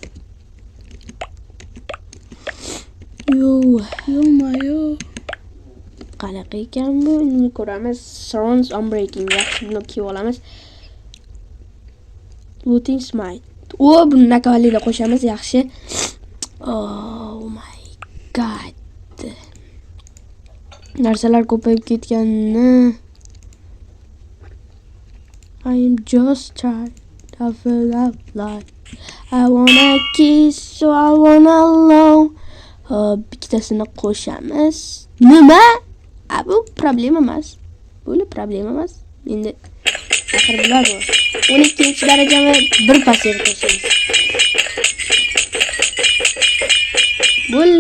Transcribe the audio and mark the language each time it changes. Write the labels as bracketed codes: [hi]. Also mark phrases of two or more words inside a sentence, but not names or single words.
[uz] Yo. Qanaqa ekan bu? Buni ko'ramiz. [en] Surrounds unbreaking. [uz] Yaxshi, buni kiyib olamiz. [en] Looting smite. [uz] Buni nakovalida qo'shamiz, yaxshi. [en] Oh my god. [uz] narsalar ko'payib ketganini. [en] I am just tired of love life. I wanna kiss, so I wanna love. [uz] Hop, ikkitasini qo'shamiz. Nima? Bu problem emas. Bu problem emas. Endi axir bular bor. 12-darajani bir pasga qo'shamiz. Bo'ldi.